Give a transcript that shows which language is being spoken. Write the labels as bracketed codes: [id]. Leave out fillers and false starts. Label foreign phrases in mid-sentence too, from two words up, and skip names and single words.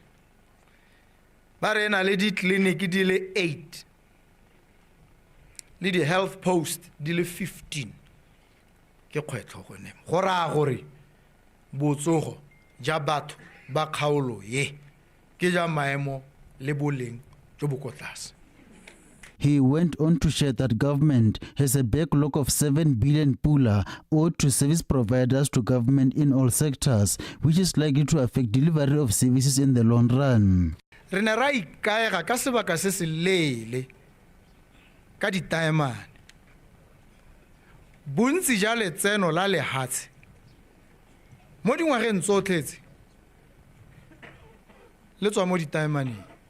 [tn] ba re na le di clinic di le 8 le di health post di le 15 ke kgwetlho go ne go ra gore botsogo ja batho ba kgaolo ye ke ja maemo le boleng jo bo kotlase. [en] He went on to share that government has a backlog of 7 billion pula owed to service providers to government in all sectors, which is likely to affect delivery of services in the long run. [tn] Re ne ra ikaega ka sebaka se se leele ka ditaemane bontsi ja letseno la lehatshe mo dingwageng tsotlhe le tswa mo ditaemaneng go